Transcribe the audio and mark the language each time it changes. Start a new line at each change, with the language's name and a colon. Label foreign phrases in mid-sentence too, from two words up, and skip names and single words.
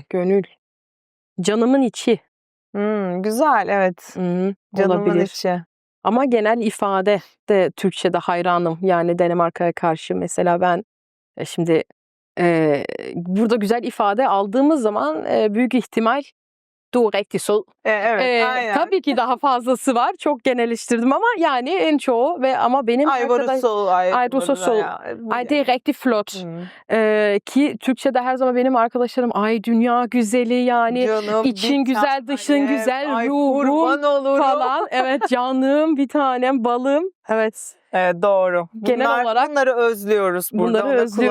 Turkish: Gönül. Canımın içi. Güzel evet. Canımın Olabilir. içi. Ama genel ifade de Türkçe'de hayranım. Yani Danimarka'ya karşı mesela ben şimdi burada güzel ifade aldığımız zaman büyük ihtimal
Danish: du er rigtig sød.
Turkish: Evet aynen. Tabii ki daha fazlası var. Çok genelleştirdim ama yani en çoğu ama benim Ay varısı
Danish: Ay, du så sød. Ay det er rigtig flot.
Turkish: Ki Türkçe'de her zaman benim arkadaşlarım ay dünya güzeli yani Canım, için bir güzel dışın tanem. güzel Ay, ruhum kurban olurum. falan. Evet canım bir tanem balım. Evet. Evet doğru. Genel olarak bunları özlüyoruz burada. bunları Onları özlüyoruz.